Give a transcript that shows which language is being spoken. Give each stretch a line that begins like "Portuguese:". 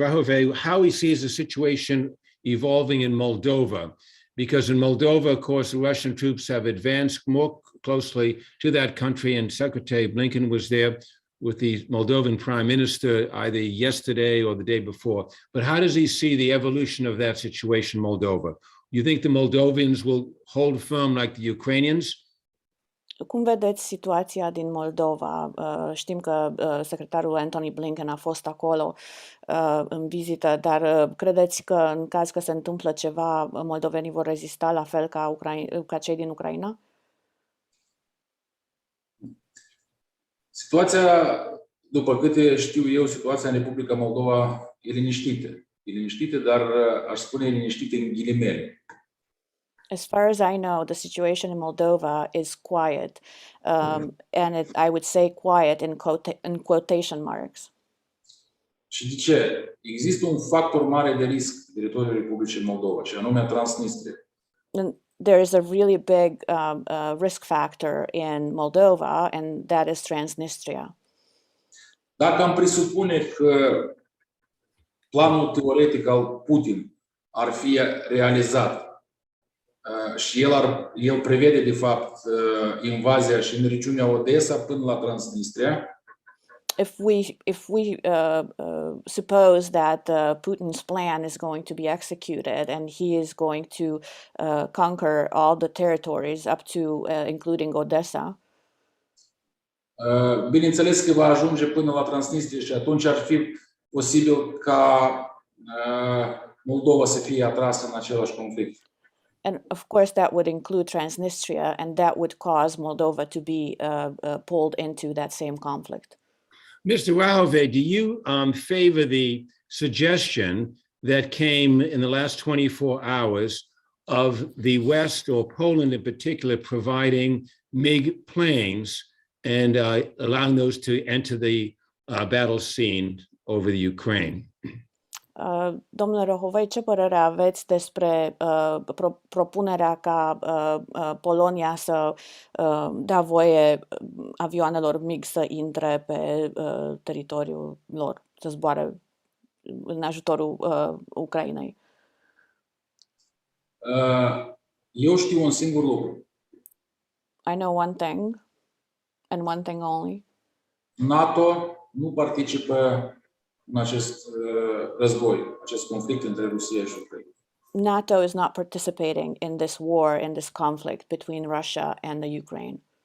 English: Rohovei how he sees the situation evolving in Moldova, because in Moldova, of course, the Russian troops have advanced more closely to that country, and Secretary Blinken was there with the Moldovan Prime Minister either yesterday or the day before. But how does he see the evolution of that situation in Moldova? You think the Moldovans will hold firm like the Ukrainians?
Romanian: Cum vedeți situația din Moldova? Știm că secretarul Antony Blinken a fost acolo în vizită, dar credeți că în caz că se întâmplă ceva, moldovenii vor rezista la fel ca cei din Ucraina? Situația, după câte știu eu, situația în Republica Moldova e liniștită. E liniștită, dar aș spune liniștită în ghilimele.
English: As far as I know, the situation in Moldova is quiet, and I would say quiet in quotation marks.
Romanian: Și de ce? Există un factor mare de risc pe teritoriul Republicii Moldova, și anume Transnistria.
English: There is a really big risk factor in Moldova, and that is Transnistria.
Romanian: Dacă am presupune că planul teoretic al Putin ar fi realizat și el prevede, de invazia și în regiunea Odessa până la Transnistria.
English: If we suppose that Putin's plan is going to be executed and he is going to conquer all the territories up to including Odessa.
Romanian: Bineînțeles că va ajunge până la Transnistria și atunci ar fi posibil ca Moldova să fie atrasă în același conflict.
English: And of course, that would include Transnistria, and that would cause Moldova to be pulled into that same conflict. Mr. Rohovei, do you favor the suggestion that came in the last 24 hours of the West, or Poland in particular, providing MiG planes and allowing those to enter the battle scene over the Ukraine?
Romanian: Domnule Rohovei, ce părere aveți despre propunerea ca Polonia să dea voie avioanelor MiG să intre pe teritoriul lor, să zboare în ajutorul Ucrainei? Eu știu un singur lucru.
English: I know one thing, and one thing only.
Romanian: NATO nu participă în acest război, acest conflict între Rusia și Ucraina.
English: NATO is not participating in this war, in this conflict between Russia and the Ukraine.